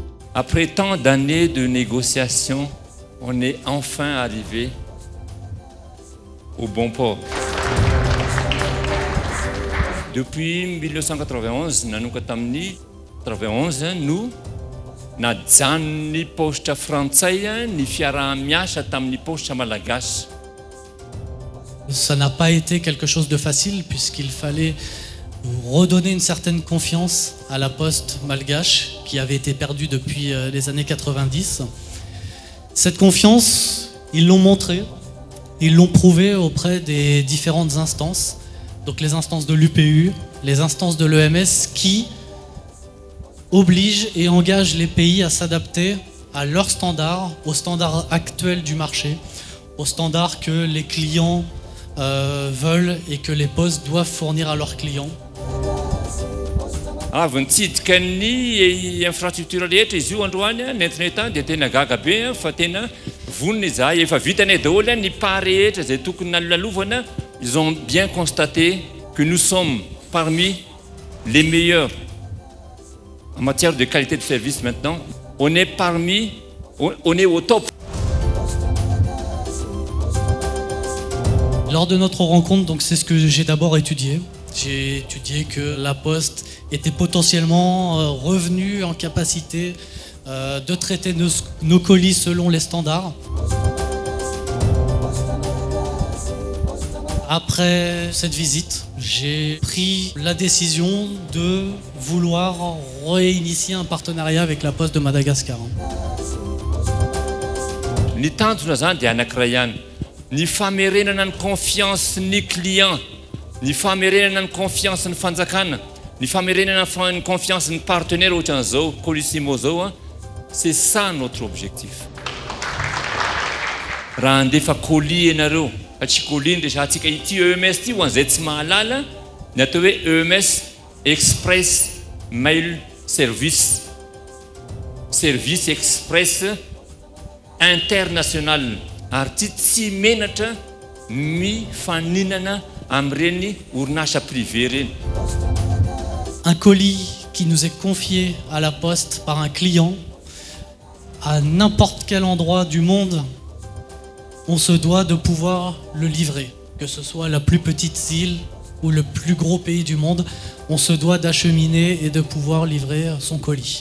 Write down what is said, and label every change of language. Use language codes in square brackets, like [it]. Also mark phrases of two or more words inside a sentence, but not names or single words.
[fr] Après tant d'années de négociations, on est enfin arrivé au bon port. [mg] Depuis 1991, nous najanony ny postre frantsay ny fiaraha-miasa tamin'ny postre malagasy. [fr] Ça n'a pas été quelque chose de facile puisqu'il fallait redonner une certaine confiance à la poste malgache qui avait été perdue depuis les années 90. Cette confiance, ils l'ont montrée, ils l'ont prouvée auprès des différentes instances, donc les instances de l'UPU, les instances de l'EMS qui obligent et engagent les pays à s'adapter à leurs standards, aux standards actuels du marché, aux standards que les clients veulent et que les postes doivent fournir à leurs clients. [mg] Avy nitsidika ny infrastructure rehetra izy io androany nentineta dia tena gaga be fa tena vonona izahay efa vitany daholo ny pas rehetra izay tokony nalalovana. [fr] Ils ont bien constaté que nous sommes parmi les meilleurs en matière de qualité de service maintenant. On est au top. Lors de notre rencontre, donc c'est ce que j'ai d'abord étudié. J'ai étudié que la Poste était potentiellement revenue en capacité de traiter nos colis selon les standards. Après cette visite, j'ai pris la décision de vouloir réinitier un partenariat avec la Poste de Madagascar. [mg] Ny tantona zany dia anankiray ihany. Ny famerenana ny confiance ny client, ny famerenana ny confiance ny fanjakana, ny famerenana ny confiance ny partenaire ohatran'izao Colissimo zao, [fr] c'est ça notre objectif. [mg] Raha andefa colis ianareo, tsy colis ndesantsika ity EMS ity ho an'izay tsy mahalala, ny atao hoe EMS Express Mail Service, [fr] service express international. [mg] Ary tsy menatra mifaninana amin'ireny orinasa privé reny. [fr] Un colis qui nous est confié à la Poste par un client à n'importe quel endroit du monde, on se doit de pouvoir le livrer. Que ce soit la plus petite île ou le plus gros pays du monde, on se doit d'acheminer et de pouvoir livrer son colis.